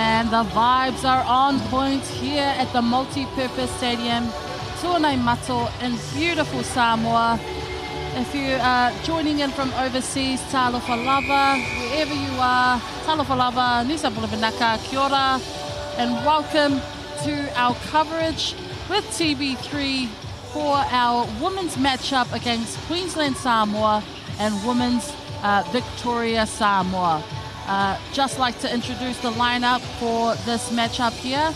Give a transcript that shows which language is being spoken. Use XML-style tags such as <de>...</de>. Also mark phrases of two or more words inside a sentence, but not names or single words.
<en>The vibes are on point here at the multi-purpose stadium, Tuanai Mato in beautiful Samoa. If you are joining in from overseas,</en> <sm>talofa lava,</sm> <en>wherever you are,</en> <sm>talofa lava,</sm> <fj>nisa bulavanaka,</fj> <mi>kia ora,</mi> <en>and welcome to our coverage with TV3 for our women's matchup against Queensland Samoa and women's Victoria Samoa. Just like to introduce the lineup for this matchup here.</en>